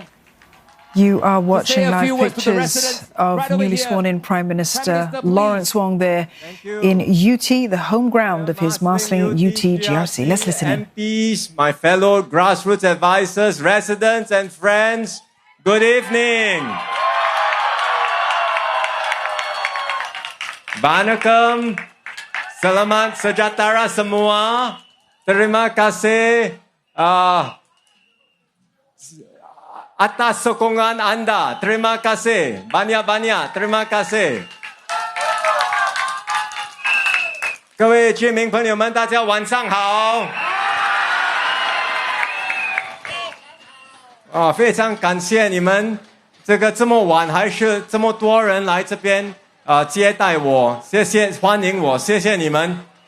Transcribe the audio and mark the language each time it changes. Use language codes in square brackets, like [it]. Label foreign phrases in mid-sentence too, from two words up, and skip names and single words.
[en] You are watching live pictures of newly sworn-in Prime Minister Lawrence Wong there in UT, the home ground of his Marsiling-Yew Tee GRC. Let's listen in. MPs, my fellow grassroots advisors, residents and friends, good evening. Vanakkam. [ms] Selamat sejahtera semua. Terima kasih atas sokongan anda. Terima kasih. Banyak-banyak. Terima kasih. [zh] 各位居民朋友们，大家晚上好。非常感谢你们，这么晚还是这么多人来这边接待我，谢谢欢迎我，谢谢你们。